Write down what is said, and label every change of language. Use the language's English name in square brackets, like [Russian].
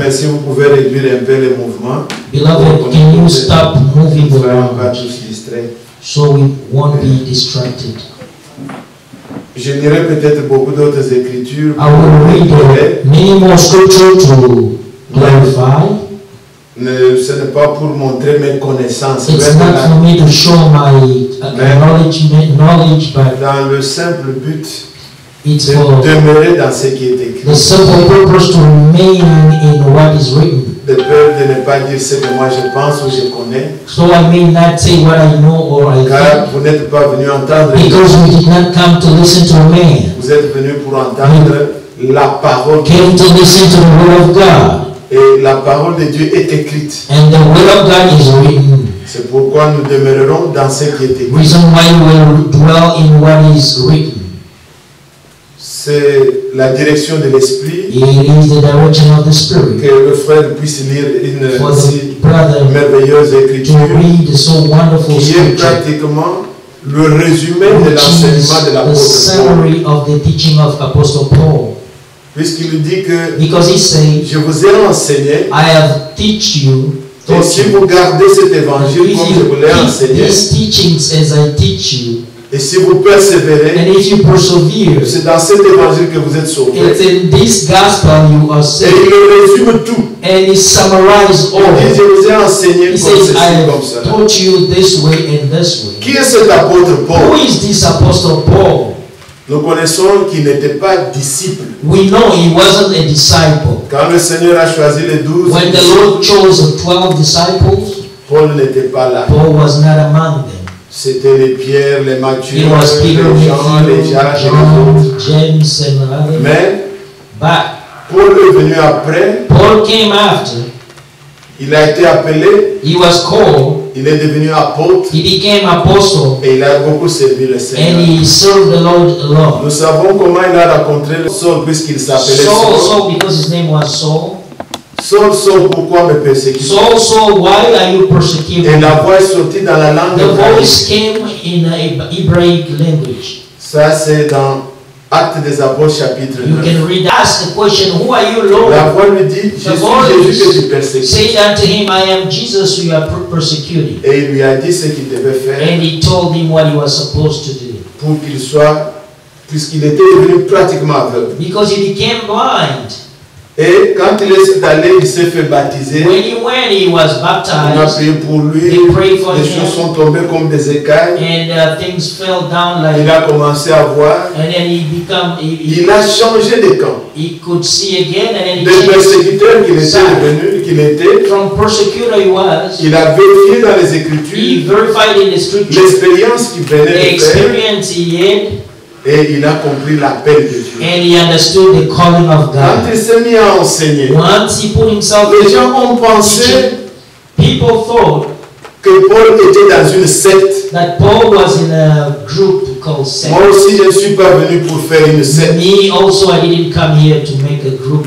[French] mais si vous pouvez réduire un peu les mouvements, [English] Beloved, can you stop moving [French] nous ne serons pas [English] around [French] tous distraits. [English] so we won't be distracted? [French] Je lirai peut-être beaucoup d'autres Écritures [English] I will read many more scripture to clarify. [French] Ce n'est pas pour montrer mes connaissances, [English] It's not for me to show my knowledge, but [French] dans le simple but [English] it's [French] de [English] for [French] demeurer dans ce qui est écrit. [English] the simple purpose to remain in what is written. [French] De peur de ne pas dire ce que moi je pense ou je connais, [English] So I may not say what I know or I [French] car [English] think, [French] vous n'êtes pas venu entendre, [English] because we did not come to listen to a man. [French] vous êtes venu pour entendre la parole. [English] Came to listen to the word of God, [French] Et la parole de Dieu est écrite. [English] and the word of God is written. [French] C'est pourquoi nous demeurerons dans ce qui est écrit. [English] Reason why we will dwell in what is written. [French] C'est la direction de l'esprit, [English] It is the direction of the Spirit [French] que le frère puisse lire une [English] for [French] si [English] the brother [French] merveilleuse [English] to [French] écriture [English] read the so wonderful [French] qui est [English] scripture, [French] pratiquement le résumé de [English] which [French] l'enseignement de [English] is the [French] l'apôtre Paul. [English] summary of the teaching of Apostle Paul. [French] Puisqu'il dit que [English] Because he said, [French] je vous ai enseigné, [English] I have teach you, [French] et [English] taught [French] si [English] you, [French] vous gardez cet [English] if [French] évangile comme je [English] you [French] vous l'ai [English] keep [French] enseigné, [English] these teachings as I teach you, [French] et si vous persévérez, [English] and if you persevere, [French] c'est dans cet évangile que vous êtes sauvés. [English] it's in this gospel you are [French] Et [English] saved. [French] il résume tout. [English] And he summarized [French] Il dit, je [English] all. [French] vous ai enseigné [English] He [French] comme [English] says, [French] ceci, [English] I [French] comme [English] have [French] cela. [English] taught you this way and this way. [French] Qui est cet apôtre [English] Who [French] Paul? [English] is this Apostle Paul? [French] Nous connaissons qu'il n'était pas disciple. [English] We know he wasn't a disciple. [French] Quand le Seigneur a choisi les 12, [English] When the Lord chose the 12 disciples, [French] Paul n'était pas là. [English] Paul was not among them. [French] C'était les Pierre, les Matthieu, [English] It was Peter, [French] les Jean, les [English] Matthew, [French] Jacques et les [English] John, [French] autres. [English] James, and others. [French] Mais [English] But [French] Paul est venu après. [English] Paul came after. [French] Il a été appelé. [English] He was called. [French] Il est devenu apôtre. [English] He became apostle, [French] Et il a beaucoup servi le [English] and [French] Seigneur. [English] he served the Lord alone. [French] Nous savons comment il a rencontré Saul puisqu'il s'appelait Saul. [English] Saul, because his name was Saul. [French] Saul, pourquoi me persécuter? [English] Saul, why are you persecuting [French] Et [English] me? [French] la voix est sortie dans la langue [English] The [French] hébraïque. [English] voice came in Hebraic language. [French] Ça, c'est dans Actes des Apôtres, chapitre [English] You [French] 9. [English] can read. Ask the question, who are you, Lord? [French] La voix lui dit, je [English] The [French] suis Jésus que tu [English] voice [French] persécutes. [English] said unto him, I am Jesus who you are persecuting. [French] Et il lui a dit ce qu'il devait faire [English] And he told him what he was supposed to do [French] pour qu'il soit puisqu'il était devenu pratiquement aveugle. [English] because he became blind. [French] Et quand il est allé, il s'est fait baptiser. [English] When he went, he was [French] On a [English] baptized, [French] prié pour lui. [English] They prayed for [French] Les [English] him. [French] choses sont tombées comme des écailles. [English] and things fell down [French] Il [English] like, [French] a commencé à voir. [English] and then [French] Il a changé de camp. [English] he could see again, and then he [French] Des [English] changed. [French] persécuteurs qu'il était, [English] From persecutor he was, [French] il a vérifié dans les [English] he [French] Écritures [English] verified in the scripture [French] l'expérience qu'il venait [English] the [French] de faire [English] experience he had, [French] et il a compris l'appel de Dieu. [English] and he understood the calling of [French] Quand [English] God. [French] il s'est mis à enseigner, [English] Once he put himself [French] les [English] in [French] gens ont pensé [English] people thought [French] que Paul était dans une secte. [English] that Paul was in a group called sect. [French] Moi aussi, je ne suis pas venu pour faire une secte. [English] Me also, I didn't come here to make a group.